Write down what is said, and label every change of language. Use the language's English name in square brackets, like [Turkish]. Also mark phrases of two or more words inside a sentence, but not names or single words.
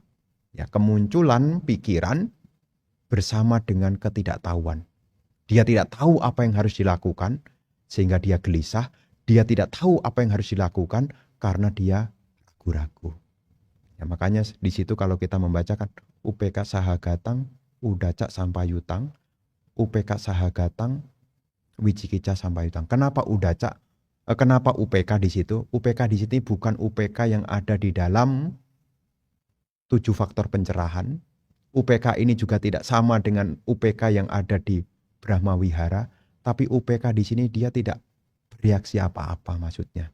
[Indonesian] Ya, kemunculan pikiran bersama dengan ketidaktahuan. Dia tidak tahu apa yang harus dilakukan sehingga dia gelisah. Dia tidak tahu apa yang harus dilakukan karena dia ragu-ragu. Ya, makanya di situ kalau kita membacakan [Pali] UPK sahagatang, udaca sampayutang, UPK sahagatang, wicikica sampayutang. [Indonesian] Kenapa udaca? Kenapa UPK di situ? UPK di sini bukan UPK yang ada di dalam 7 faktor pencerahan. UPK ini juga tidak sama dengan UPK yang ada di Brahma Wihara, tapi UPK di sini dia tidak bereaksi apa-apa maksudnya.